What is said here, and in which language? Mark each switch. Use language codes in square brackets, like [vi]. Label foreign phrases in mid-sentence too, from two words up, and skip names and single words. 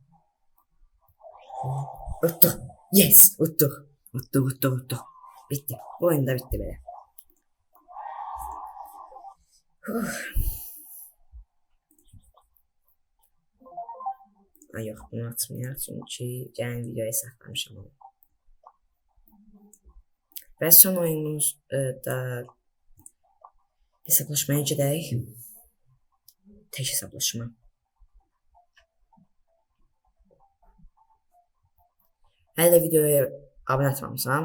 [tr] Uttuk. Yes. Uttuk. Bitti. Bu oyunda bitti böyle. Ay yok bunu atmıyor çünkü [az] gələn videoya saxlamışam onu. Və son oyunumuz da hesablaşmaya gedək. Tek hesablaşma. Hələ videoya abunə etməmişəm.